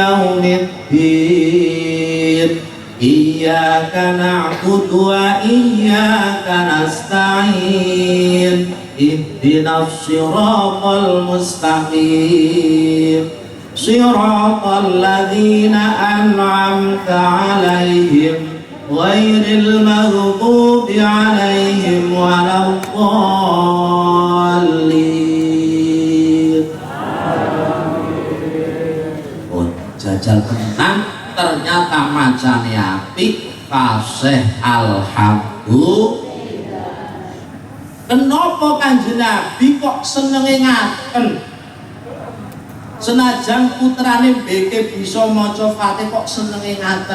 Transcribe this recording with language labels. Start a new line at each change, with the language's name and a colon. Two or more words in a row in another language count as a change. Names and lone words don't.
Arabic: يوم الدين إياك نعبد وإياك نستعين اهدنا الصراط المستقيم صراط الذين أنعمت عليهم غير المغضوب عليهم
Javanese: waladdallin lan ternyata macane apik fasih alhamdulillah. Kenapa Kanjeng Nabi kok senenge ngaten? Senajan putrane mbeke bisa maca Fatihah kok senenge ngaten?